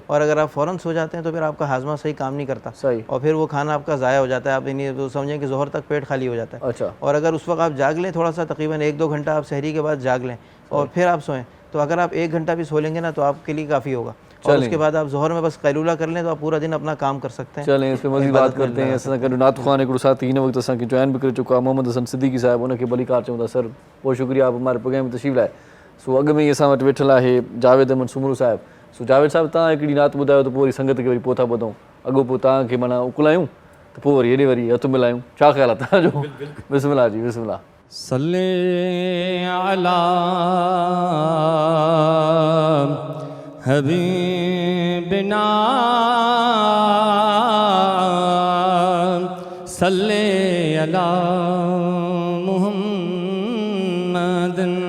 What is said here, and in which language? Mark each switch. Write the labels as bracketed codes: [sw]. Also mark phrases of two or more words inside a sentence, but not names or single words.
[ur] اور اگر آپ فوراً سو جاتے ہیں تو پھر آپ کا ہاضمہ صحیح کام نہیں کرتا اور پھر وہ کھانا آپ کا ضائع ہو جاتا ہے. آپ یعنی تو سمجھیں کہ ظہر تک پیٹ خالی ہو جاتا ہے. اچھا. اور اگر اس وقت آپ جاگ لیں تھوڑا سا، تقریباً 1-2 گھنٹہ آپ سحری کے بعد جاگ لیں اور پھر آپ سوئیں، تو اگر آپ 1 گھنٹہ بھی سو لیں گے نا تو آپ کے لیے کافی ہوگا. اور اس کے بعد آپ ظہر میں بس قیلولہ کر لیں تو آپ پورا دن اپنا کام کر سکتے ہیں. چلیں اس پہ مزید بات کرتے ہیں. [sd] असां गॾु नात ख़्वान हिकिड़ो साथी हिन वक़्तु असांखे जॉइन बि करे चुको आहे, मोहम्मद हसन सिद्दीकी साहिबु। उनखे भली कार चऊं था। [ur] سر بہت شکریہ آپ ہمارے پروگرام میں تشریف لائے. [sd] सो अॻु में ई असां वटि वेठल आहे जावेद अहमद सुमरू साहिबु। सो जावेद साहिबु तव्हां हिकिड़ी नात ॿुधायो त पोइ वरी संगत खे वरी पोइ था ॿुधूं, अॻो पोइ तव्हांखे माना उकलायूं त पोइ वरी हेॾे वरी हथु मिलायूं। छा ख़्यालु आहे तव्हांजो? बिस्मिल्लाह जी बिस्मिल्लाह। [ar] صلِّ على حبيبنا صلِّ على محمدٍ.